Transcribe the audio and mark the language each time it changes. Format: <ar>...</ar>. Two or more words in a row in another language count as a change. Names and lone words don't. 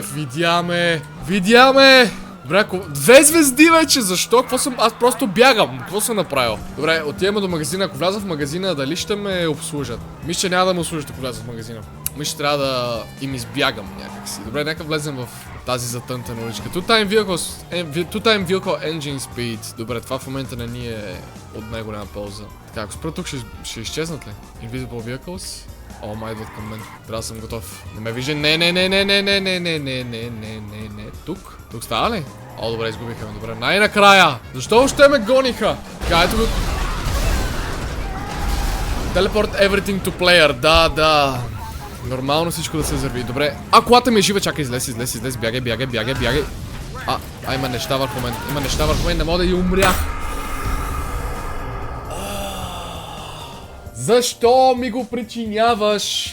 <bg>Видяме! Добре, две звезди вече, защо? Аз просто бягам. Какво съм направил? Добре, отиваме до магазина. Ако вляза в магазина, дали ще ме обслужат? Мисля, че няма да ме обслужат, ако вляза в магазина. Мисля, че трябва да им избягам някакси. Добре, нека влезем в тази затънтена уличка.</bg> <en>Two-time vehicle engine speed.</en> <bg>Добре, това в момента не ни е от най-голяма полза. Така, ако спра тук, ще изчезнат ли?</bg> <en>Invisible vehicles?</en> <bg>О, май идват към мен. Трябва да съм готов. Не ме вижда. Не. Тук става ли? О, добре, изгубиха ме. Добре, най-накрая. Защо още ме гониха? Така, ето го.</bg> <en>Teleport everything to player.</en> <bg>Да. Нормално всичко да се зарви. Добре. Колата ми е жива. Чакай, излез. Бягай. Има неща върху мен. Не мога да и умря. Защо ми го причиняваш?</bg>